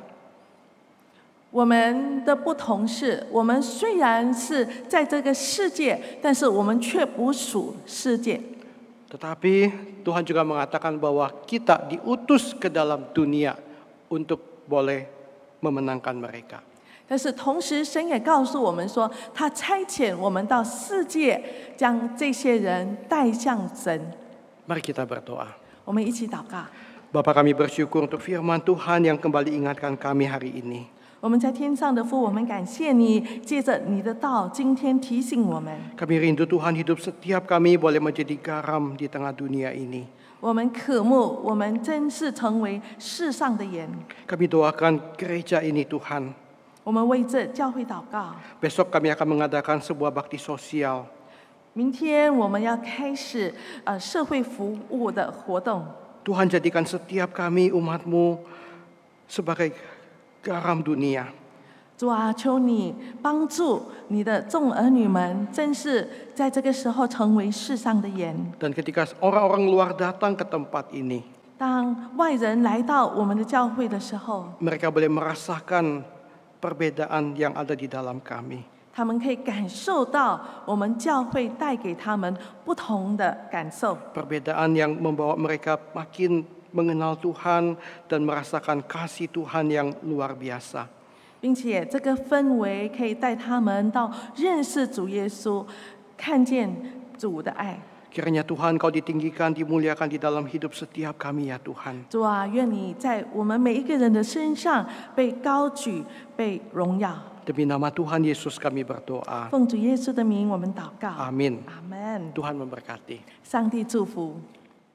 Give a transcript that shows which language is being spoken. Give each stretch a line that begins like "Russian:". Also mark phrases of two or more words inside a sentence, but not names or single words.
Chinese: 我们的不同是，我们虽然是在这个世界，但是我们却不属世界。
Indonesian: Tetapi Tuhan juga mengatakan bahwa kita diutus ke dalam dunia untuk boleh memenangkan mereka.
Chinese: 但是同时，神也告诉我们说，他差遣我们到世界，将这些人带向神。
Indonesian: Mari kita berdoa.
Chinese: 我们一起祷告。
Indonesian: Bapa, kami bersyukur untuk firman Tuhan yang kembali ingatkan kami hari ini.
Chinese: 我们在天上的父，我们感谢你，借着你的道，今天提醒我们。
Indonesian: Kami rindu Tuhan hidup setiap kami boleh menjadi garam di tengah dunia ini.
Chinese: 我们渴慕，我们真是成为世上的盐。
Indonesian: Kami doakan gereja ini Tuhan.
Chinese: 我们为这教会祷告。
Indonesian: Besok kami akan mengadakan sebuah bakti sosial.
Chinese: 明天我们要开始社会服务的活动。
Indonesian: Tuhan jadikan setiap kami umat-Mu sebagai garam dunia.
Chinese: 主啊，求你帮助你的众儿女们，真是在这个时候成为世上的盐。
Indonesian: Dan ketika orang-orang luar datang ke tempat ini,
Chinese: 当外人来到我们的教会的时候，
Indonesian: mereka boleh merasakan perbedaan yang ada di dalam kami.
Chinese: 他们可以感受到我们教会带给他们不同的感受。
Indonesian: Perbedaan yang membawa mereka makin mengenal Tuhan dan merasakan kasih Tuhan yang luar biasa.
Chinese: 并且这个氛围可以带他们到认识主耶稣，看见主的爱。
Indonesian: Kiranya Tuhan Kau ditinggikan, dimuliakan di dalam hidup setiap kami ya Tuhan.
Chinese: 主啊，愿你在我们每一个人的身上被高举、被荣耀。
Indonesian: Demi nama Tuhan Yesus kami berdoa.
Chinese: 奉主耶稣的名，我们祷告。
Indonesian: Amin.
Chinese: 阿门。
Indonesian: Tuhan memberkati.
Chinese: 上帝祝福。